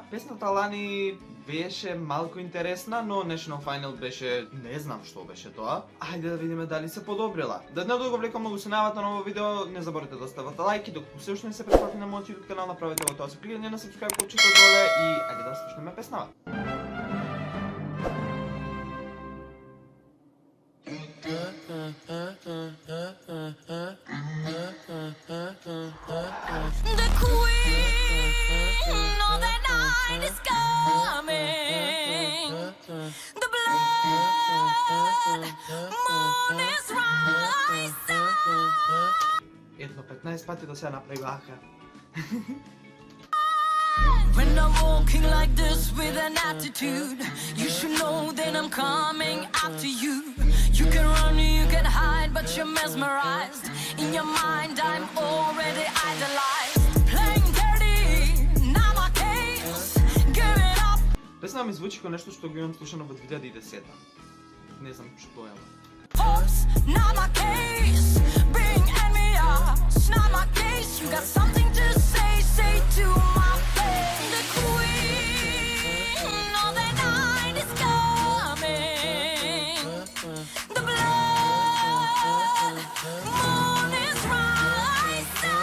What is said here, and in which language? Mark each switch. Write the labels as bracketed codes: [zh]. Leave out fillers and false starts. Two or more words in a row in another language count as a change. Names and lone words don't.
[mk] Песната лани беше малку интересна, но [en] National Final [mk] беше, не знам што беше тоа. Ајде да видиме дали се подобрила. Да не го влекам многу се најавате на овој видео, не заборавате да оставате лајки, докато се уште не се претплати на мојот YouTube канал, направете го тоа со кликање на subscribe копчето доле и ајде да слушнеме песнава. [en] The queen of the night is coming. The blood moon is rising. [mk] Едно 15 пати до сега направи аха. [en] When I'm walking like this with an attitude, you should know that I'm coming after you. You can run, you can hide, but you're mesmerized. In your mind, I'm already idolized. Playing dirty, not my case. Give it up. [mk] Песна ми звучи како нешто што го имам слушано во 2010. Не знам што е. [en] Oops, not my case. Being envious, not my case. You got something to say, say to my face. The queen of the night is coming. The blood moon is rising.